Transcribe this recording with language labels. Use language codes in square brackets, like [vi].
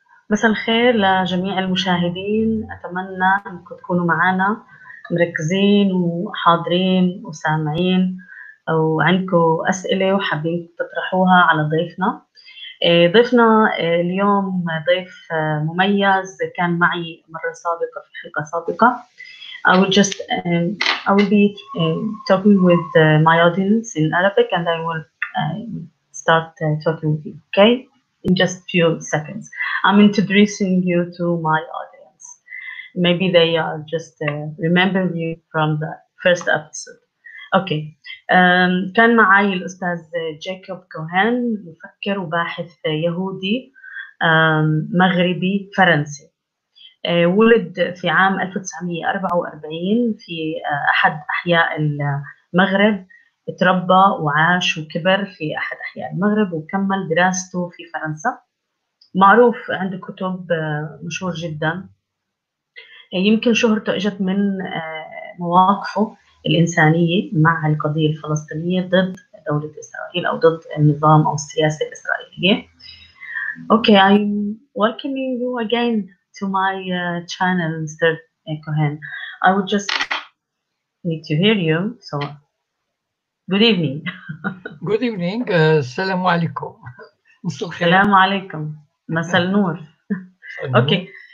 [ar] مساء الخير لجميع المشاهدين، أتمنى أنكم تكونوا معنا مركزين وحاضرين وسامعين وعندكم أسئلة وحابين تطرحوها على ضيفنا. ضيفنا اليوم ضيف مميز كان معي مرة سابقة في حلقة سابقة. [en] I will be talking with my audience in Arabic, and I will start talking with you, okay? In just few seconds. I'm introducing you to my audience. Maybe they are just remember you from the first episode. Okay. [ar] كان معي الأستاذ جاكوب كوهن، مفكر وباحث يهودي مغربي فرنسي. ولد في عام 1944 في أحد أحياء المغرب. تربى وعاش وكبر في أحد أحياء المغرب وكمل دراسته في فرنسا. معروف، عنده كتب مشهور جدا. يمكن شهرته اجت من مواقفه الإنسانية مع القضية الفلسطينية ضد دولة إسرائيل أو ضد النظام أو السياسة الإسرائيلية. [en] Okay, I'm welcoming you again to my channel, Mr. Cohen. I would just need to hear you, so good evening. Good evening. Assalamu alaikum. Assalamu alaikum. Masal Noor. Okay.